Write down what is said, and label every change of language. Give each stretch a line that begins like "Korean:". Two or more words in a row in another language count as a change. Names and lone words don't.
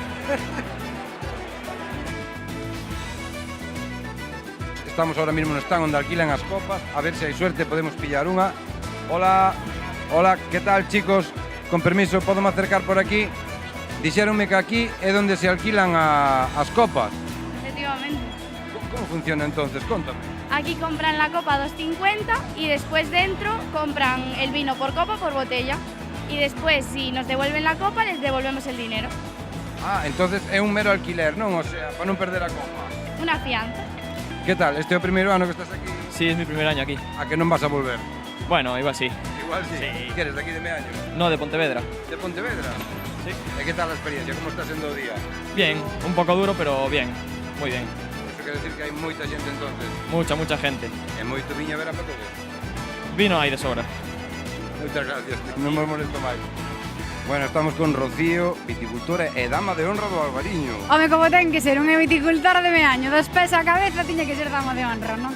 Galician: Estamos
Spanish: ahora mismo
Galician: no stand onde alquilan as copas, a ver se hai suerte podemos pillar unha. Hola, hola, que tal chicos? Con permiso, podo me acercar por aquí? Dixéronme que aquí é onde se alquilan as copas. Efectivamente. Como funciona entonces? Contame.
Spanish: Aquí compran la copa 2,50 y después dentro compran el vino por copa por botella. Y después, si nos devuelven la copa, les devolvemos el dinero. Ah,
Galician: entonces é un mero alquiler, non?
Spanish: O sea,
Galician: para non perder a copa.
Spanish: Una fianza.
Galician: Que tal? Este é o primeiro ano que estás aquí?
Spanish: Sí, es mi primer año aquí.
Galician: A que non vas a volver?
Spanish: Bueno, igual sí. Igual sí.
Galician: Que eres de aquí de Meaño?
Spanish: No, de Pontevedra.
Galician: De Pontevedra?
Spanish: Sí.
Galician: E que tal a experiencia? Como está sendo o día?
Spanish: Bien, un poco duro, pero bien. Muy bien.
Galician: Eso quere decir que hai moita xente entonces.
Spanish: Mucha gente.
Galician: E moito viño a ver a para todos.
Spanish: Vino hay de sobra.
Galician: Moitas gracias, non me molesto máis. Bueno, estamos con Rocío, viticultora e dama de honra do Albariño. Home, como ten que ser unha viticultora de Meaño, dos pés a cabeza tiña que ser dama de honra, non?